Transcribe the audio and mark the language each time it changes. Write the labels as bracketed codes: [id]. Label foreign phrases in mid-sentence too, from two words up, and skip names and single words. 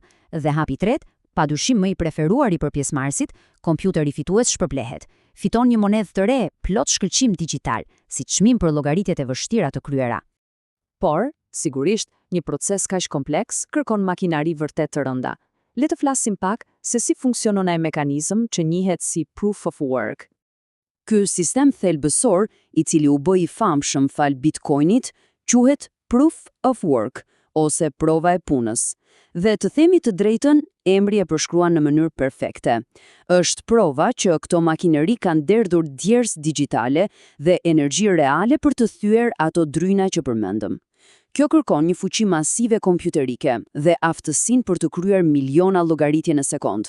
[sq] Dhe hapi i tretë, padyshim më i preferuari për pjesëmarrësit, kompjuteri fitues shpërblehet. Fiton një monedhë të re, plot shkëlqim digjital, si çmim për llogaritjet e vështira të kryera. Por, sigurisht, një proces kaq kompleks kërkon makinari vërtet të rënda. Le të flasim pak se si funksionon ai mekanizëm që njihet si [en] proof of work. [sq] Ky sistem thelbësor, i cili u bë i famshëm fal Bitcoinit, quhet [en] proof of work [sq] ose prova e punës. Dhe të themi të drejtën, emri e përshkruan në mënyrë perfekte. Është prova që këto makineri kanë derdhur djersë digjitale dhe energji reale për të thyer ato dryna që përmendëm. Kjo kërkon një fuqi masive kompjuterike dhe aftësinë për të kryer miliona llogaritje në sekond.